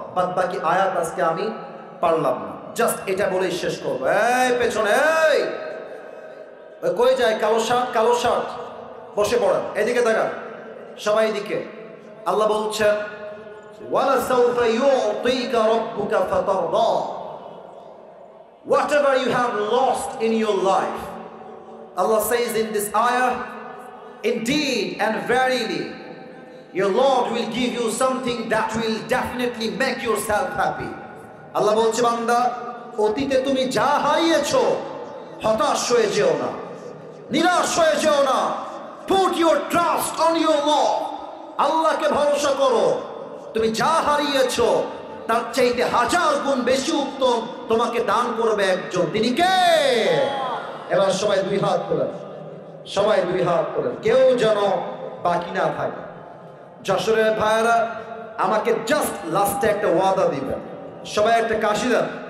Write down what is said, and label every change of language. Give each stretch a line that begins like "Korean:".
Bangla: বাদ বাকি আয়াত আজকে আমি পারলাম না, জাস্ট এটা বলেই শেষ করবো। এই পেছনে, এই ওই কই যায় কালো শার্ট, কালো শার্ট, বসে পড়েন, এদিকে তাকান সবাই এদিকে। আল্লাহ বলছেন
Arabic: ওয়ালা সাউফা ইউতিকা রাব্বুকা ফাতারদা।
English: Whatever you have lost in your life, Allah says in this ayah, indeed and verily your Lord will give you something that will definitely make yourself happy.
Bangla: আল্লাহ বলছে বান্দা, অতীতে তুমি যা হারিয়েছো হতাশ হয়ে যেও না, নিরাশ হয়ে যেও না।
English: Put your trust on your Lord.
Bangla: আল্লাহকে ভরসা করো। তুমি যা হারিয়েছো তার চাইতে 1000 গুণ বেশি উত্তম তোমাকে দান করবে একজন, তিনি কে? এবার সবাই দুই হাত তোলেন, সবাই দুই হাত তোলেন, কেউ যেন বাকি না থাকে। যশোরের ভাইয়েরা আমাকে জাস্ট লাস্টে একটা ওয়াদা দিবেন, সবাই একটা কাশি দেন।